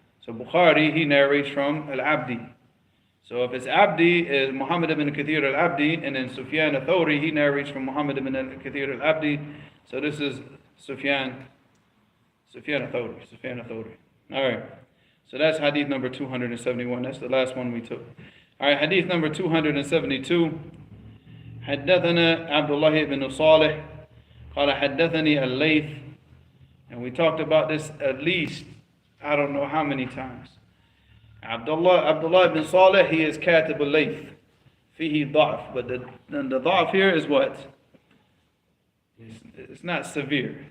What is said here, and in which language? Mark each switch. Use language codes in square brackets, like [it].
[en] So Bukhari, he narrates from al-Abdi. So if it's Abdi, is Muhammad ibn Kathir al-Abdi, and then Sufyan al-Thawri, he narrates from Muhammad ibn Kathir al-Abdi. So this is Sufyan al-Thawri. Alright. So that's hadith number 271. That's the last one we took. Alright, hadith number 272. [ar] حدثنا عبد الله بن صالح قال حدثني الليث. [en] And we talked about this at least, I don't know how many times. Abdullah ibn Salih, he is Katib al-Layth. [ar] Fihi da'af. [en] But the da'af here is what? It's not severe.